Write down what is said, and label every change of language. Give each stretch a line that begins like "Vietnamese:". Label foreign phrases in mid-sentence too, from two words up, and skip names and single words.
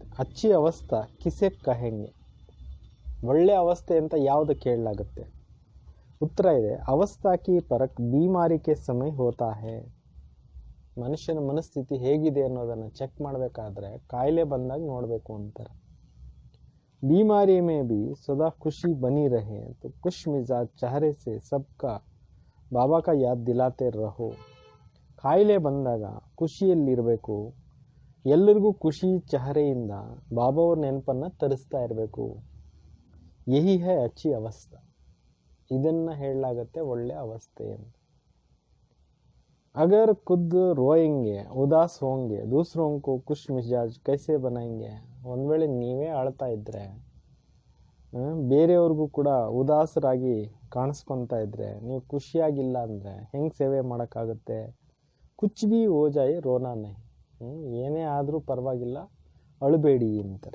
Hindi: अच्छी अवस्था किसे कहेंगे.
Kannada: ಒಳ್ಳೆ ಅವಸ್ಥೆ ಅಂತ ಯಾವುದು ಕೇಳಲಾಗುತ್ತೆ? ಉತ್ತರ ಇದೆ,
Hindi: अवस्था की परख बीमारी के समय होता है.
Kannada: ಮನುಷ್ಯನ ಮನಸ್ಥಿತಿ ಹೇಗಿದೆ ಅನ್ನೋದನ್ನು ಚೆಕ್ ಮಾಡಬೇಕಾದ್ರೆ ಕಾಯಿಲೆ ಬಂದಾಗ ನೋಡಬೇಕು ಅಂತಾರೆ.
Hindi: बीमारी में भी सदा खुशी बनी रहे तो खुश मिजाज चेहरे से सबका बाबा का याद दिलाते रहो.
Kannada: ಕಾಯಿಲೆ ಬಂದಾಗ ಖುಷಿಯಲ್ಲಿರಬೇಕು, ಎಲ್ಲರಿಗೂ ಖುಷಿ ಚಹರೆಯಿಂದ ಬಾಬಾ ಅವ್ರ ನೆನಪನ್ನು ತರಿಸ್ತಾ ಇರಬೇಕು.
Hindi: यही है अच्छी अवस्था.
Kannada: ಇದನ್ನು ಹೇಳಲಾಗತ್ತೆ ಒಳ್ಳೆ ಅವಸ್ಥೆ ಅಂತ.
Hindi: अगर खुद रोएंगे उदास होंगे दूसरों को खुश मिजाज कैसे बनाएंगे.
Kannada: ಒಂದು ವೇಳೆ ನೀವೇ ಅಳ್ತಾ ಇದ್ರೆ, ಬೇರೆಯವ್ರಿಗೂ ಕೂಡ ಉದಾಸರಾಗಿ ಕಾಣಿಸ್ಕೊತಾ ಇದ್ರೆ, ನೀವು ಖುಷಿಯಾಗಿಲ್ಲ ಅಂದರೆ ಹೆಂಗೆ ಸೇವೆ ಮಾಡೋಕ್ಕಾಗುತ್ತೆ?
Hindi: कुछ भी हो जाए रोना नहीं.
Kannada: ಏನೇ ಆದರೂ ಪರವಾಗಿಲ್ಲ, ಅಳಬೇಡಿ ಅಂತಾರೆ.